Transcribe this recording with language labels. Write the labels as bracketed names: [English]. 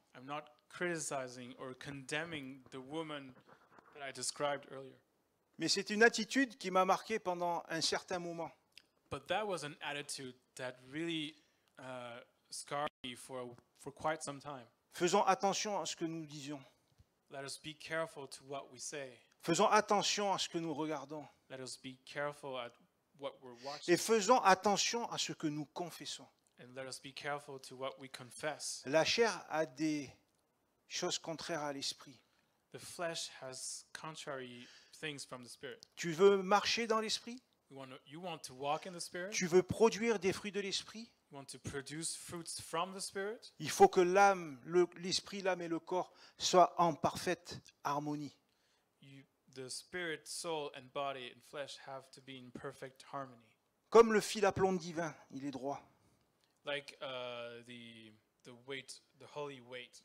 [English] I'm not criticizing or condemning the woman that I described earlier. [French] Mais c'est une attitude qui m'a marqué pendant un certain moment. [English] But that was an attitude that really scarred me for quite some time. [French] Faisons attention à ce que nous disions. [English] Let us be careful to what we say. [French] Faisons attention à ce que nous regardons. [English] Let us be careful at what we're watching. [French] Et faisons attention à ce que nous confessons. [English] And let us be careful to what we confess. [French] La chair a des choses contraires à l'esprit. [English] The flesh has contrary things from the Spirit. [French] Tu veux marcher dans l'esprit? [English] You want to walk in the Spirit? [French] Tu veux produire des fruits de l'esprit? [English] You want to produce fruits from the Spirit? [French] Il faut que l'âme, l'esprit, l'âme et le corps soient en parfaite harmonie. [English] The spirit, soul, and body and flesh have to be in perfect harmony. [French] Comme le fil à plomb divin, il est droit, [English] Like the weight, the holy weight,